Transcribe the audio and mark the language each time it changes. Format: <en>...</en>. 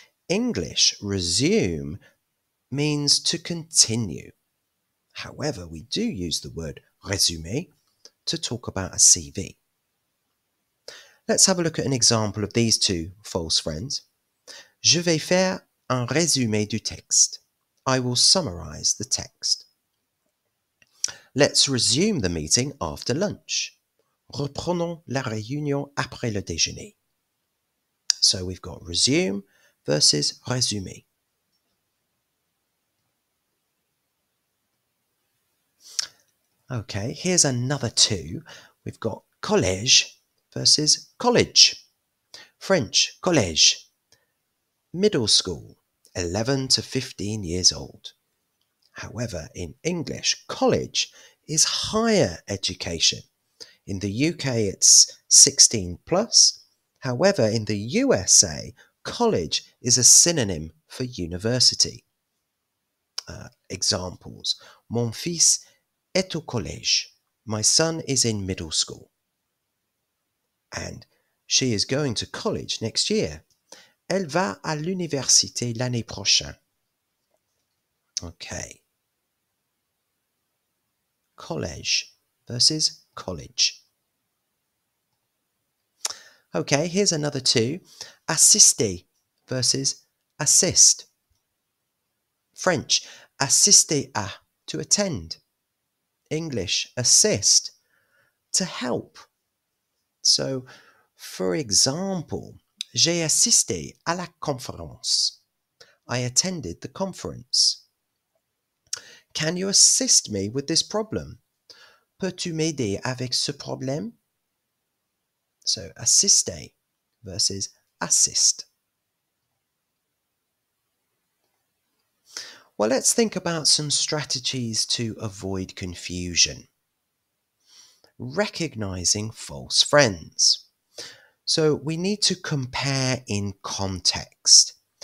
<en>English resume means to continue. However, we do use the word résumé to talk about a CV. Let's have a look at an example of these two false friends.</en> <fr>Je vais faire un résumé du texte.</fr> <en>I will summarize the text. Let's resume the meeting after lunch.</en> <fr>Reprenons la réunion après le déjeuner.</fr> <en>So we've got resume versus résumé. Okay, here's another two. We've got collège versus college. French, collège, middle school, 11 to 15 years old. However, in English, college is higher education. In the UK, it's 16 plus. However, in the USA, college is a synonym for university. Examples.</en> <fr>Mon fils est au collège.</fr> <en>My son is in middle school. And she is going to college next year.</en> <fr>Elle va à l'université l'année prochaine.</fr> <en>Okay. College versus college. Okay, here's another two. Assister versus assist. French, assister à, to attend. English, assist, to help. So, for example,</en> <fr>j'ai assisté à la conférence.</fr> <en>I attended the conference. Can you assist me with this problem?</en> <fr>Peux-tu m'aider avec ce problème?</fr> <en>So, assister versus assist. Well, let's think about some strategies to avoid confusion. Recognizing false friends. So we need to compare in context.</en>